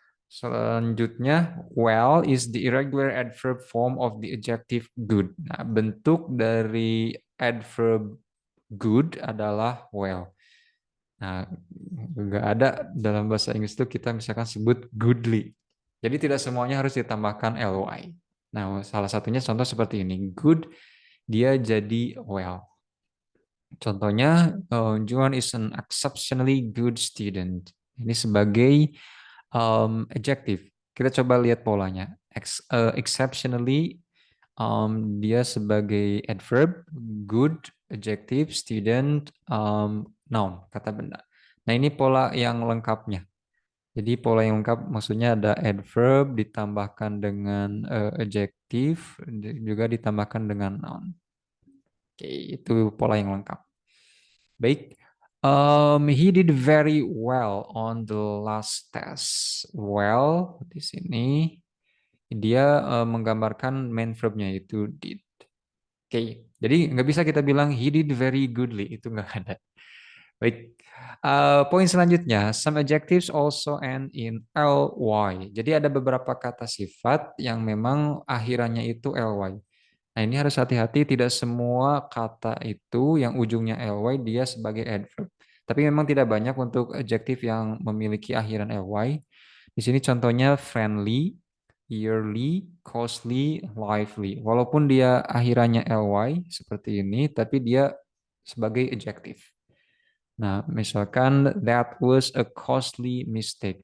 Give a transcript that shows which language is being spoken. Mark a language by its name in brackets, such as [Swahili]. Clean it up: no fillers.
[English] Selanjutnya, well is the irregular adverb form of the adjective good. [Indonesian] Nah, bentuk dari adverb good adalah well. Nah, nggak ada dalam bahasa Inggris itu kita misalkan sebut goodly. Jadi tidak semuanya harus ditambahkan ly. Nah, salah satunya contoh seperti ini. Good, dia jadi well. Contohnya, [English] Juan is an exceptionally good student. [Indonesian] Ini sebagai adjective. Kita coba lihat polanya. Exceptionally, dia sebagai adverb, good, adjective, student, noun, kata benda. Nah, ini pola yang lengkapnya. Jadi pola yang lengkap maksudnya ada adverb ditambahkan dengan adjective, juga ditambahkan dengan noun. Oke, itu pola yang lengkap. Baik. [English] He did very well on the last test. [Indonesian] Well, di sini dia menggambarkan main verbnya itu did. Oke, jadi nggak bisa kita bilang [English] he did very goodly, [Indonesian] itu nggak ada. Baik, poin selanjutnya, [English] some adjectives also end in ly. [Indonesian] Jadi ada beberapa kata sifat yang memang akhirannya itu ly. Nah, ini harus hati-hati, tidak semua kata itu yang ujungnya ly dia sebagai adverb. Tapi memang tidak banyak untuk adjektif yang memiliki akhiran ly. Di sini contohnya friendly, yearly, costly, lively. Walaupun dia akhirannya ly seperti ini, tapi dia sebagai adjektif. Nah, misalkan [English] that was a costly mistake.